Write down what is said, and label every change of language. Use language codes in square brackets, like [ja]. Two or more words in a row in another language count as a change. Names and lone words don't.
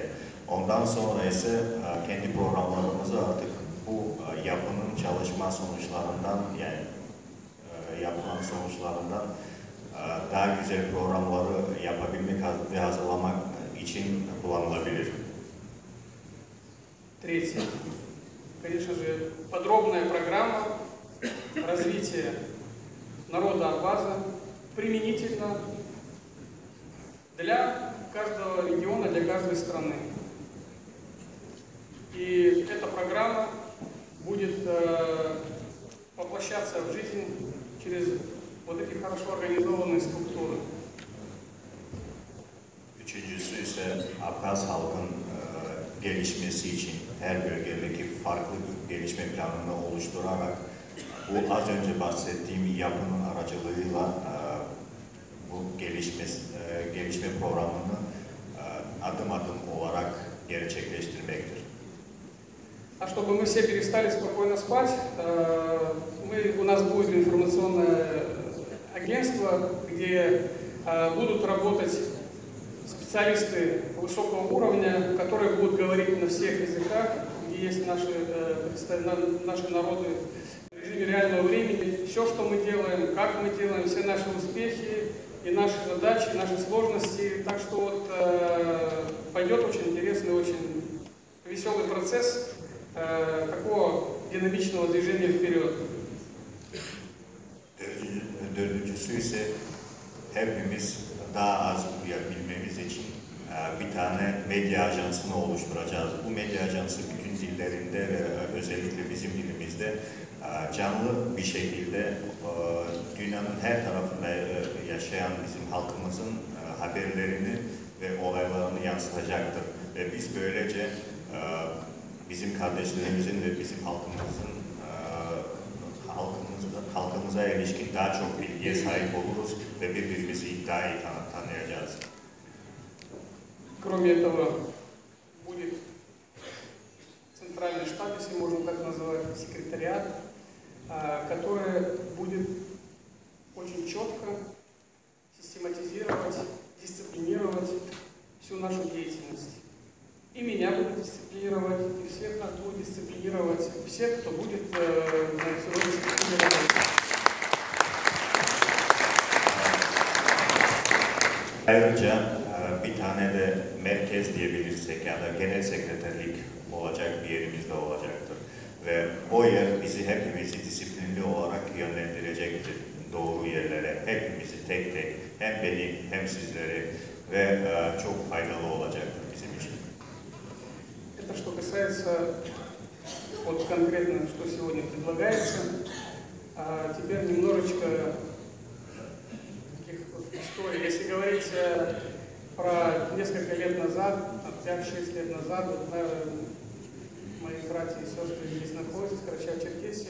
[tr] Ondan sonra ise kendi programlarımızı artık bu yapının çalışma sonuçlarından yani yapılan sonuçlarından daha güzel programları yapabilmek ve hazırlamak için kullanılabilir. [ru] Третье. Конечно же, подробная программа развития народа Абхаза применительно для каждого региона, для каждой страны. И эта программа будет воплощаться в жизнь через вот эти хорошо организованные структуры. [tr] Üçüncüsü ise Abhaz halkın gelişmesi için her bölgedeki farklı bir gelişme planını oluşturarak bu az önce bahsettiğim yapının aracılığıyla bu gelişme programını adım adım olarak gerçekleştirmektir. [ru] А чтобы мы все перестали спокойно спать, у нас будет информационное агентство, где будут работать специалисты высокого уровня, которые будут говорить на всех языках, где есть наши народы в режиме реального времени. Все, что мы делаем, как мы делаем, все наши успехи и наши задачи, наши сложности. Так что вот пойдет очень интересный, очень веселый процесс такого динамичного движения вперед. [tr] Dördüncüsü ise hepimiz daha az uyabilmemiz için bir tane medya ajansını oluşturacağız. Bu medya ajansı bütün dillerinde ve özellikle bizim dilimizde canlı bir şekilde dünyanın her tarafında yaşayan bizim halkımızın haberlerini ve olaylarını yansıtacaktır. Ve biz böylece bizim kardeşlerimizin ve bizim halkımıza ilişkin daha çok bilgiye sahip oluruz ve birbirimizi daha iyi tanıyacağız. [ru] Кроме этого, будет центральный штаб, если можно так назвать, секретариат, который будет очень четко систематизировать, дисциплинировать всю нашу деятельность. И меня будет дисциплинировать, и всех нас будет дисциплинировать, всех, кто будет сегодня дисциплинировать. [tr] Ayrıca bir tane de merkez diyebilirsek ya da genel sekreterlik olacak bir yerimizde olacaktır. Ve o yer bizi hepimizi disiplinli olarak yönlendirecektir doğru yerlere. Hepimizi tek tek hem beni hem sizleri ve çok faydalı olacaktır bizim için. [ru] Это что касается вот конкретно, что сегодня предлагается. Теперь немножечко таких вот историй. Если говорить про несколько лет назад, 5-6 лет назад, вот, мои братья и сестры здесь находятся, в Карачаево-Черкесии.